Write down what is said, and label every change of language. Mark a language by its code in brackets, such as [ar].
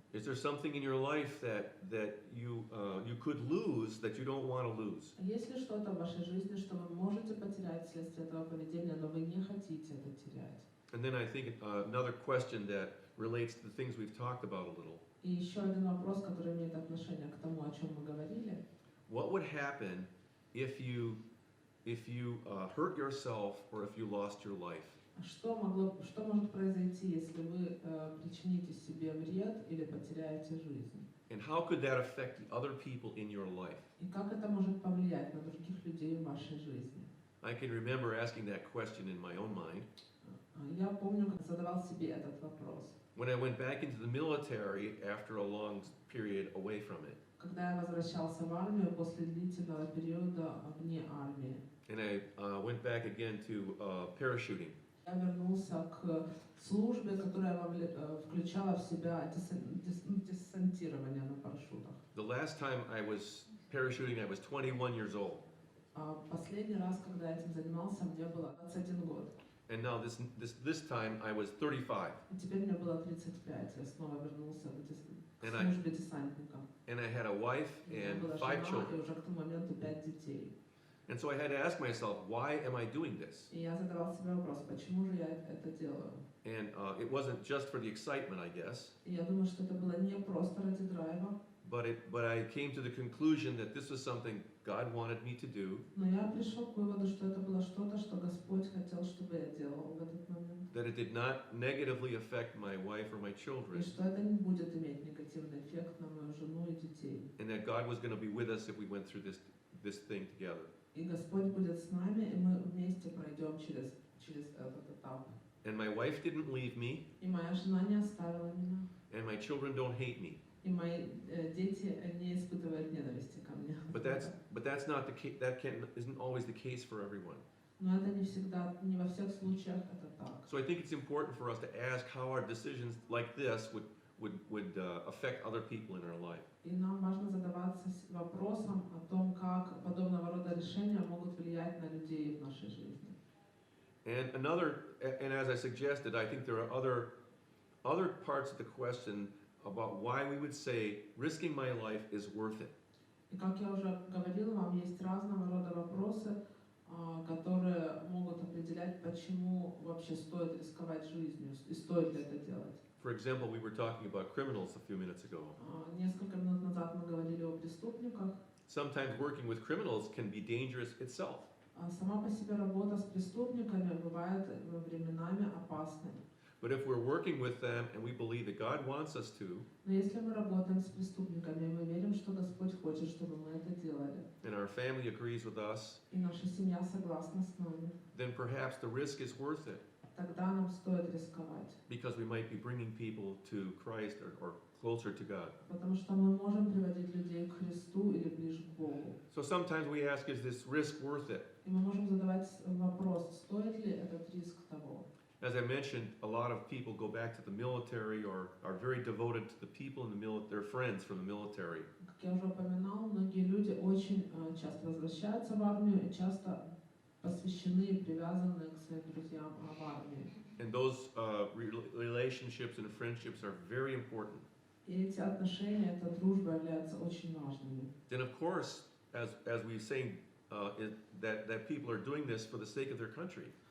[en] Is there something in your life that you could lose that you don't want to lose? [ru] Есть ли что-то в вашей жизни, что вы можете потерять вследствие этого поведения, но вы не хотите это терять? [en] And then I think another question that relates to the things we've talked about a little. [ru] И еще один вопрос, который имеет отношение к тому, о чем мы говорили. [en] What would happen if you hurt yourself or if you lost your life? [ru] Что может произойти, если вы причините себе вред или потеряете жизнь? [en] And how could that affect the other people in your life? [ru] И как это может повлиять на других людей в вашей жизни? [en] I can remember asking that question in my own mind. [ru] Я помню, как задавал себе этот вопрос. [en] When I went back into the military after a long period away from it. [ru] Когда я возвращался в армию после длительного периода вне армии. [en] And I went back again to parachuting. [ru] Я вернулся к службе, которая включала в себя десантирование на парашютах. [en] The last time I was parachuting, I was 21 years old. [ru] Последний раз, когда я этим занимался, мне было 21 год. [en] And now this time I was 35. [ru] И теперь мне было 35. Я снова вернулся к службе десантника. [en] And I had a wife and 5 children. [ru] И уже к тому моменту 5 детей. [en] And so I had to ask myself, why am I doing this? [ru] И я задавал себе вопрос, почему же я это делаю? [en] And it wasn't just for the excitement, I guess. [ru] И я думаю, что это было не просто ради драйва. [en] But I came to the conclusion that this was something God wanted me to do. [ru] Но я пришел к выводу, что это было что-то, что Господь хотел, чтобы я делал в этот момент. [en] That it did not negatively affect my wife or my children. [ru] И что это не будет иметь негативный эффект на мою жену и детей. [en] And that God was going to be with us if we went through this thing together. [ru] И Господь будет с нами, и мы вместе пройдем через этот этап. [en] And my wife didn't leave me. [ru] И моя жена не оставила меня. [en] And my children don't hate me. [ru] И мои дети не испытывают ненависти ко мне. [en] But that's not the case. That isn't always the case for everyone. [ru] Но это не всегда, не во всех случаях это так. [en] So I think it's important for us to ask how our decisions like this would affect other people in our life. [ru] И нам важно задаваться вопросом о том, как подобного рода решения могут влиять на людей в нашей жизни. [en] And as I suggested, I think there are other parts of the question about why we would say risking my life is worth it. [ru] И как я уже говорила, вам есть разного рода вопросы, которые могут определять, почему вообще стоит рисковать жизнью и стоит ли это делать. [en] For example, we were talking about criminals a few minutes ago. [ru] Несколько минут назад мы говорили о преступниках. [en] Sometimes working with criminals can be dangerous itself. [ru] Сама по себе работа с преступниками бывает временами опасной. [en] But if we're working with them and we believe that God wants us to, [ru] Но если мы работаем с преступниками, мы верим, что Господь хочет, чтобы мы это делали, [en] and our family agrees with us, [ru] и наша семья согласна с нами, [en] then perhaps the risk is worth it, [ru] тогда нам стоит рисковать. [en] because we might be bringing people to Christ or closer to God. [ru] Потому что мы можем приводить людей к Христу или ближе к Богу. [en] So sometimes we ask, is this risk worth it? [ru] И мы можем задавать вопрос, стоит ли этот риск того. [en] As I mentioned, a lot of people go back to the military or are very devoted to the people in the military, their friends from the military. [ru] Как я уже упоминал, многие люди очень часто возвращаются в армию и часто посвящены и привязаны к своим друзьям в армии. [en] And those relationships and friendships are very important. [ru] И эти отношения, эта дружба являются очень важными. [en] Then of course, as we say, that people are doing this for the sake of their country.